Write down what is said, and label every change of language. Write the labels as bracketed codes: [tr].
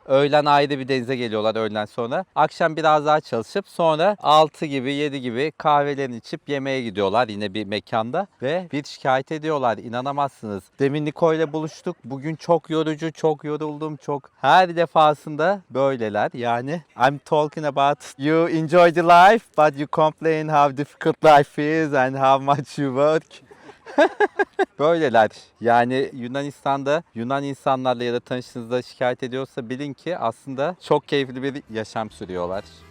[tr] Öğlen ayrı bir denize geliyorlar öğleden sonra. Akşam biraz daha çalışıp sonra 6 gibi 7 gibi kahvelerini içip yemeğe gidiyorlar yine bir mekanda. Ve bir şikayet ediyorlar, inanamazsınız. Demin Niko ile buluştuk. Bugün çok yorucu, çok yoruldum, çok her defasında böyleler. [en] Yani I'm talking about you enjoy the life but you complain how difficult life is and how much you work. [tr] Böyleler. Yani Yunanistan'da Yunan insanlarla ya da tanıştığınızda şikayet ediyorsa bilin ki aslında çok keyifli bir yaşam sürüyorlar.